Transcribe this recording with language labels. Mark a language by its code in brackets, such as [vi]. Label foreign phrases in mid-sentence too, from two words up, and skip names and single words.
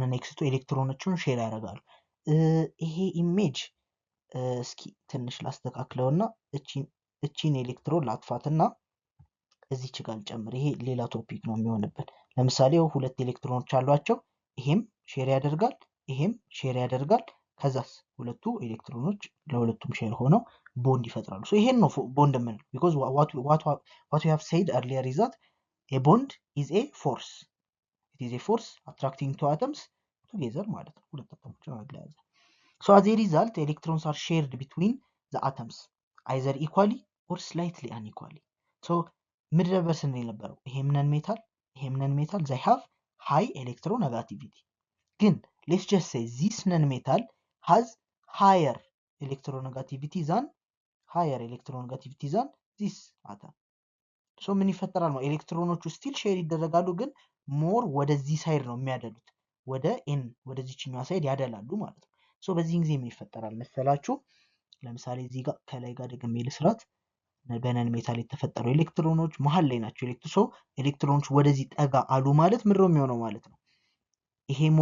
[am] እና x2 ኤሌክትሮኖቹን ሼር ያደርጋሉ ይሄ ኢሜጅ እስኪ ትንሽ ላስተካክለውና እቺን ኤሌክትሮን ላጥፋትና እዚች ጋር ጨምር ይሄ ሌላ ቶፒክ ነው የሚሆንበት ለምሳሌ ሁለት ኤሌክትሮኖች አሏቸው ይሄም ሼር ያደርጋል ይሄም ሼር ያደርጋል ከዛስ ሁለቱ ኤሌክትሮኖች ለሁለቱም ሼር ሆነው ቦንድ ይፈጥራሉ ሶ ይሄን ነው ቦንድ ምን [en] because what we have said earlier is that a bond is a force it is a force attracting two atoms together [am] ማለት ነው ሁለት አተሞችን አገናኘ [en] so as a result electrons are shared between the atoms either equally or slightly unequally so [am] ምድረበር ስንል ነበረው ይሄም ነን ሜታል [en] they have high electronegativity ግን let's just say this non metal has higher electronegativity than [am] this atom so ምን ይፈጠራል ነው ኤሌክትሮኖቹ ስቲል ሼር ይደረጋሉ ግን ሞር ወደዚህ ሳይድ ነው የሚያደሉት ወደ n ወደዚህኛው ሳይድ ያደላሉ ማለት ነው so በዚህ ጊዜ ምን ይፈጠራል መሰላችሁ ለምሳሌ እዚህ ጋር ከላይ ጋር ደግሜ ልስራት በነን ሜታል የተፈጠሩ ኤሌክትሮኖች መሃል ላይ ናቸው ኤሌክትሮኖች ወደዚህ ጠጋ አሉ ማለት ምንድን ነው የሚሆነው ማለት ነው ይሄ